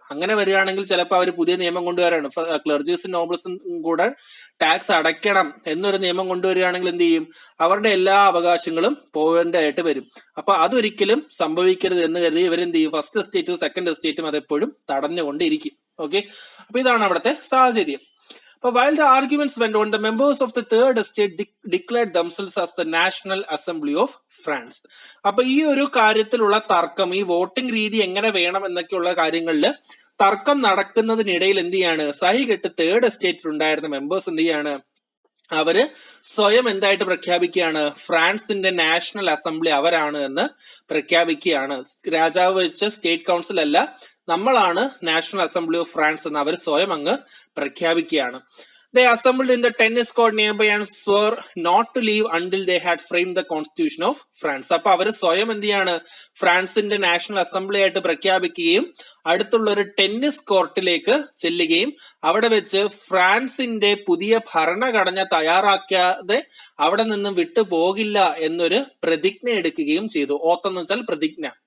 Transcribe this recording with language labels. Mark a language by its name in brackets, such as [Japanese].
[Malayalam] അങ്ങനെ വരികയാണെങ്കിൽ ചിലപ്പോൾ അവർ പുതിയ നിയമം കൊണ്ടുവരാണ്, ക്ലർജീസും നോബിൾസും കൂടെ ടാക്സ് അടയ്ക്കണം എന്നൊരു നിയമം കൊണ്ടുവരികയാണെങ്കിൽ എന്ത് ചെയ്യും, അവരുടെ എല്ലാ അവകാശങ്ങളും പോകേണ്ടതായിട്ട് വരും. അപ്പൊ അതൊരിക്കലും സംഭവിക്കരുത് എന്ന് കരുതി ഇവരെന്ത് ചെയ്യും, ഫസ്റ്റ് എസ്റ്റേറ്റും സെക്കൻഡ് എസ്റ്റേറ്റും അതെപ്പോഴും തടഞ്ഞുകൊണ്ടിരിക്കും. ഓക്കെ, അപ്പൊ ഇതാണ് അവിടുത്തെ സാഹചര്യം. [English] But while the arguments went on, the members of the third estate declared themselves as the National Assembly of France. [Malayalam] അപ്പൊ ഈ ഒരു കാര്യത്തിലുള്ള തർക്കം, ഈ വോട്ടിംഗ് രീതി എങ്ങനെ വേണം എന്നൊക്കെയുള്ള കാര്യങ്ങളിൽ തർക്കം നടക്കുന്നതിനിടയിൽ എന്ത് ചെയ്യാണ്, സഹികെട്ട് തേർഡ് എസ്റ്റേറ്റിൽ ഉണ്ടായിരുന്ന മെമ്പേഴ്സ് എന്ത് ചെയ്യാണ്, അവര് സ്വയം എന്തായിട്ട് പ്രഖ്യാപിക്കുകയാണ്, ഫ്രാൻസിന്റെ നാഷണൽ അസംബ്ലി അവരാണ് എന്ന് പ്രഖ്യാപിക്കുകയാണ്. രാജാവ് വെച്ച സ്റ്റേറ്റ് കൗൺസിൽ അല്ല, നമ്മളാണ് നാഷണൽ അസംബ്ലി ഓഫ് ഫ്രാൻസ് എന്ന് അവർ സ്വയം അങ്ങ് പ്രഖ്യാപിക്കുകയാണ്. [English] They assembled in the tennis court nearby and swore not to leave until they had framed the constitution of France. [Malayalam] അപ്പൊ അവർ സ്വയം എന്ത് ചെയ്യാണ്, ഫ്രാൻസിന്റെ നാഷണൽ അസംബ്ലി ആയിട്ട് പ്രഖ്യാപിക്കുകയും അടുത്തുള്ള ഒരു ടെന്നീസ് കോർട്ടിലേക്ക് ചെല്ലുകയും അവിടെ വെച്ച് ഫ്രാൻസിന്റെ പുതിയ ഭരണഘടന തയ്യാറാക്കാതെ അവിടെ നിന്നും വിട്ടു പോകില്ല എന്നൊരു പ്രതിജ്ഞ എടുക്കുകയും ചെയ്തു. ഓത്ത് എന്ന് വെച്ചാൽ പ്രതിജ്ഞ.